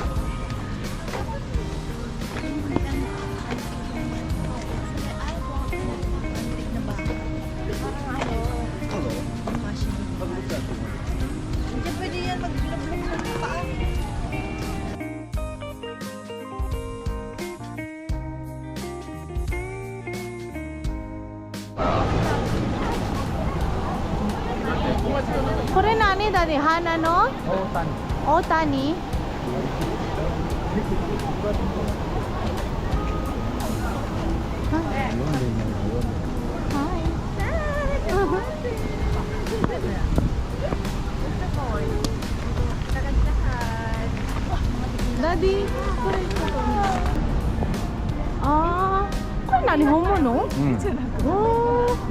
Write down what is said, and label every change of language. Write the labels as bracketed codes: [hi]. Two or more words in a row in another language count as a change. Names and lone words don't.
[tl] Hindi pwede yan mag-vlog sa paa. [ja] これ何 daddy? はなの? 大谷。 Otani? Hi. [en] Daddy. [ja] あ、これ何本物? うん。 Oh.